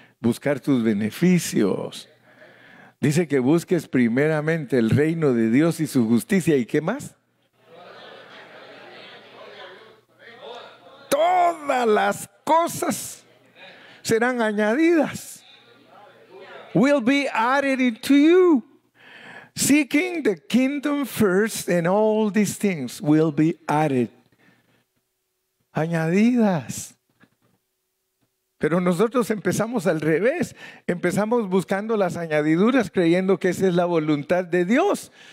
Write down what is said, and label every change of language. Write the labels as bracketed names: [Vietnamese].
[Spanish] buscar tus beneficios. Dice que busques primeramente el reino de Dios y su justicia. ¿Y qué más? Todas las cosas serán añadidas. [English] Will be added into you. Seeking the kingdom first, and all these things will be added. [Spanish] Añadidas. Pero nosotros empezamos al revés. Empezamos buscando las añadiduras, creyendo que esa es la voluntad de Dios.